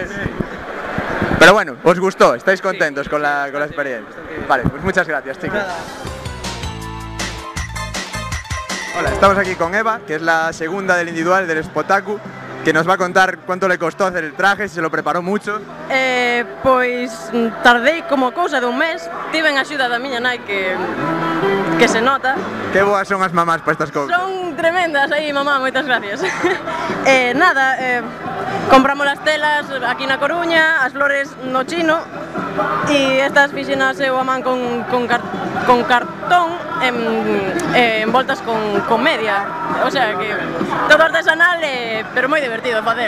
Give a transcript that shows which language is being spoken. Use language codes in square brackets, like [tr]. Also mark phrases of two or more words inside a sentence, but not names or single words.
[es] Sí. Pero bueno, ¿os gustó? ¿Estáis contentos con la experiencia? Vale, pues muchas gracias, chicos. Hola, estamos aquí con Eva, que es la segunda del individual del Spotaku, que nos va a contar cuánto le costó hacer el traje, si se lo preparó mucho. [gl] Pois tardei como cousa de un mes, tive en axuda da miña nai que se nota. Que boas son as mamás para estas cousas. Son tremendas, aí mamá, moitas gracias. Compramos as telas aquí na Coruña, as flores no Chino e estas fixenas eu a man con cartón envoltas con media, [es] o sea [gl] que todo artesanal pero moi divertido facelo,